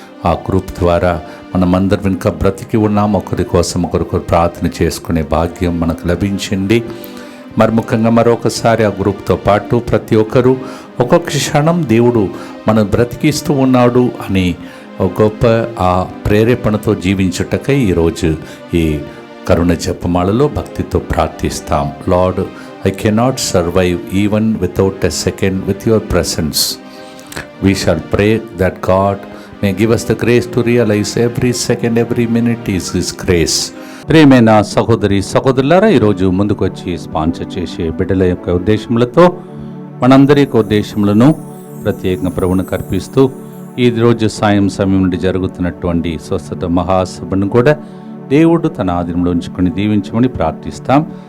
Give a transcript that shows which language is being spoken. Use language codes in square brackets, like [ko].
[te] ఆ గ్రూప్ ద్వారా మనమందరం ఇంకా బ్రతికి ఉన్నాం. ఒకరి కోసం ఒకరికొకరు ప్రార్థన చేసుకునే భాగ్యం మనకు లభించింది. మరి ముఖ్యంగా మరొకసారి ఆ గ్రూప్తో పాటు ప్రతి ఒక్కరూ ఒక్కొక్క క్షణం దేవుడు మనం బ్రతికిస్తూ ఉన్నాడు అని ఒక గొప్ప ఆ ప్రేరేపణతో జీవించుటకై ఈరోజు ఈ కరుణ జపమాలలో భక్తితో ప్రార్థిస్తాం. [en] Lord, I cannot survive even without a second with your presence. We shall pray that God may give us the grace to realize every second, every minute is His grace. [te] ప్రియమైన సహోదరి సహోదరులారా, ఈరోజు ముందుకు వచ్చి స్పాన్సర్ చేసే బిడ్డల యొక్క ఉద్దేశములతో మనందరి యొక్క ఉద్దేశములను ప్రత్యేకంగా ప్రభువును కర్పిస్తూ ఈ రోజు సాయం సమయం నుండి జరుగుతున్నటువంటి స్వస్థత మహాసభను కూడా దేవుడు తన ఆధీనంలో ఉంచుకొని దీవించమని ప్రార్థిస్తాం.